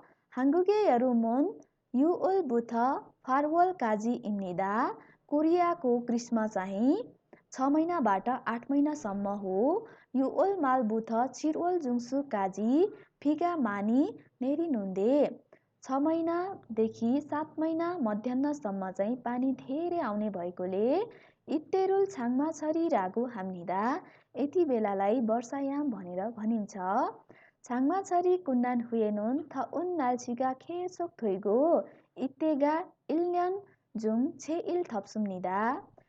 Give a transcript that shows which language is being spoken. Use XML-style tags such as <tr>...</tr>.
<ko>한국의 여름은 6월부터 8월까지입니다.</ko> <ne>कोरियाको ग्रीष्म चाहिँ 6 महिनाबाट 8 महिनासम्म हो।</ne> <ko>6월 말부터 7월 중순까지 비가 많이 내리는데</ko> <ne>6 महिनादेखि 7 महिना मध्याहसम्म चाहिँ पानी धेरै आउने भएकोले</ne> <ko>इत्ते를 장마철이라고 합니다.</ko> <ne>यति बेलालाई वर्षायाम भनेर भनिन्छ।</ne> <ko>장마철이 끝난 후에는 더운 날씨가 계속 되고 이때가 1년 중 제일 덥습니다.</ko>